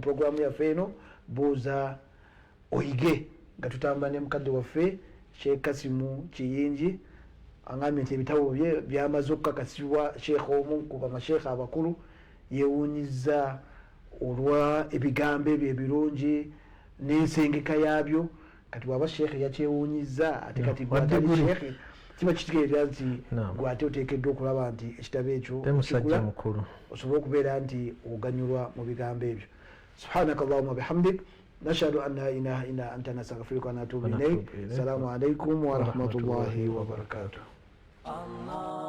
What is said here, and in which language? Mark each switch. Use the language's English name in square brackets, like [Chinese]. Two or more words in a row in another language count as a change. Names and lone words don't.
[Ganda] programu yaffe eno buuza oyige nga tutambula ne mukadde waffe Sheikh Kasimu Kiyingi angambye nti ebitabo bye byamaze okukakasibwa sheekh omu ku bamasheekhe abakulu yeewuunyiza olwa ebigambo ebyo ebirungi n'ensengeka yaabyo kati bwaba sheekhe yakyewuunyiza ate kati gwatali sheekhe kiba kitegeeza nti gwate oteekeddwa okulaba nti ekitabo ekyo temusajja mukulu osobola okubeera nti oganyulwa mu bigambo ebyo [Arabic] سبحانك اللهم بحمدك نشهد أن لا إله إلا أنت نستغفرك ونتوب Wa ilayk. نتوب إليك. السلام عليكم و Wa rahmatullahi rahmatullahi wa wa barakatuh. Allah